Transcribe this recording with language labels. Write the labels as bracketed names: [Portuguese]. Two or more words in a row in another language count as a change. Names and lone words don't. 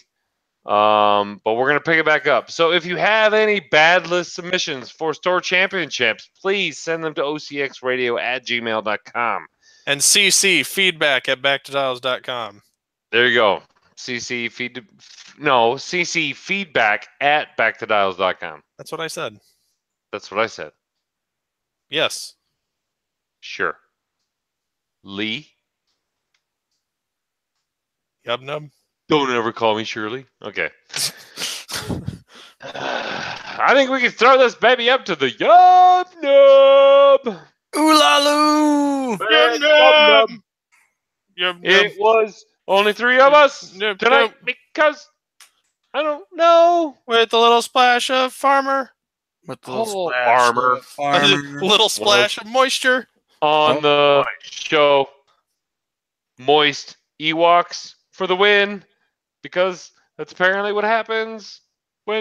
[English] But we're going to pick it back up. So if you have any bad list submissions for store championships, please send them to ocxradio@gmail.com. And CC feedback at backtodials.com. There you go. CC feedback at backtodials.com. That's what I said. That's what I said. Yes. Sure. Lee? Yub nub. Don't ever call me Shirley. Okay. I think we can throw this baby up to the Yub Nub. Ooh-la-loo! Yub nub. Yub nub. It was only 3 of us Nub, tonight nub. because I don't know. With a little splash of farmer. With the Oh, splash farmer. of farmer. A little splash of moisture. On the show, moist Ewoks for the win, because that's apparently what happens when